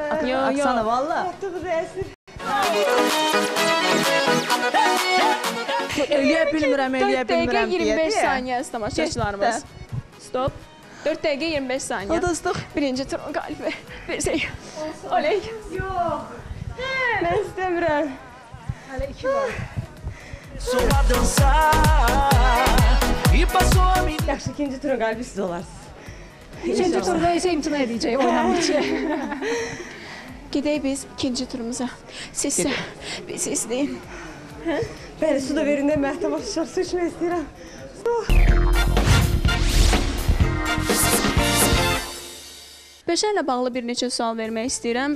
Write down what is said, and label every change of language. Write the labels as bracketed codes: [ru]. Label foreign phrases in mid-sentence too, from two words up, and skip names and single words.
[az] Aksana, valla. Eləyə bilmirəm 4 dəqiqə deyə 25 deyə. saniyə tamaşaçılarımız. Stop. 4 dəqiqə 25 saniyə. Uduzduq. Birinci turun qalibi. Birsək. Oley. Mən istəmirəm. Hələ 2 var. [pt] Sou a dançar e passou a me... [az] Yaxşı, ikinci turun qalibi siz olarsınız. İkinci turda isə imtina edəcək oynamaq üçün. Gedək biz ikinci turumuza. Siz izləyin. Bəli, su da verin də mən tamaşaçılar su içmək istəyirəm. Peşə ilə bağlı bir neçə sual vermək istəyirəm.